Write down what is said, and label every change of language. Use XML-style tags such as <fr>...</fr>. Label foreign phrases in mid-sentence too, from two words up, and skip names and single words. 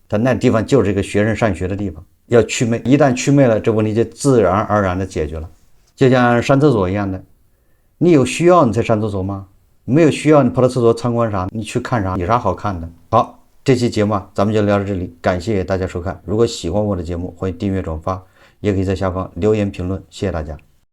<zh>它那地方就是一個學生上學的地方，要祛魅，一旦祛魅了，這問題就自然而然的解決了。就像上廁所一樣的，你有需要你才上廁所嗎？沒有需要你跑到廁所參觀啥？你去看啥？有啥好看的？好，這期節目咱們就聊到這裡，感謝大家收看。如果喜歡我的節目，歡迎訂閱轉發，也可以在下方留言評論，謝謝大家。</zh>